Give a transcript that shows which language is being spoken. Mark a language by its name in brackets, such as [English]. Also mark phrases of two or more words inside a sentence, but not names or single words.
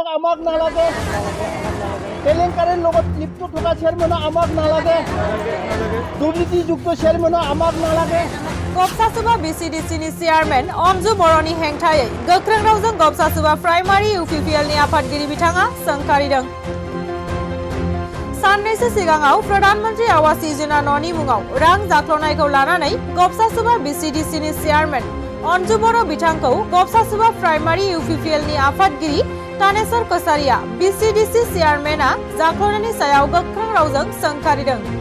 [Assamese] চেয়াৰমেনক আমাক নালাগে কেলেংকাৰীৰ লগত লিপ্ত থকা চেয়াৰমেনক আমাক নালাগে দুৰ্নীতিযুক্ত চেয়াৰমেনক আমাক নালাগে [Bodo] गबसासुबा BCDCनि चेयारमेन अन्जु बर'नि हेंथायै गोख्रों रावजों गबसासुबा प्राइमारि UPPLनि आफादगिरि बिथाङा सोंखारिदों। साननैसो सिगाङाव प्रधानमन्त्री आवास योजना न'नि मुङाव रां जाख्ल'नायखौ लानानै गबसासुबा BCDCनि चेयारमेन अन्जु बर' बिथांखौ गबसासुबा प्राइमारि UPPLनि आफादगिरि तानेश्वर कसारिया BCDC चेयारमेना जाख्ल'नायनि सायाव गोख्रों रावजों सोंखारिदों।